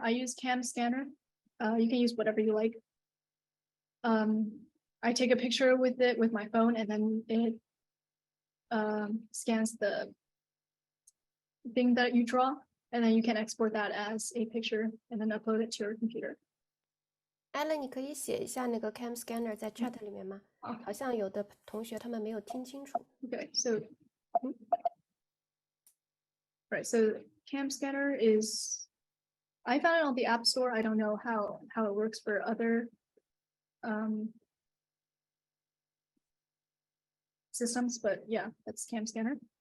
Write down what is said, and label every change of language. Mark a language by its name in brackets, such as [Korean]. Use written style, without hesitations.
[English] I use Cam Scanner. You can use whatever you like. I take a picture with it with my phone, and then it scans the thing that you draw, and then you can export that as a picture and then upload it to your computer. [Chinese] Alan， 你可以写一下那个 Cam Scanner 在 chat 里面吗？好像有的同学他们没有听清楚。 [English] Okay, so right, so Cam Scanner is, I found it on the App Store. I don't know how it works for other systems, but yeah, that's Cam Scanner.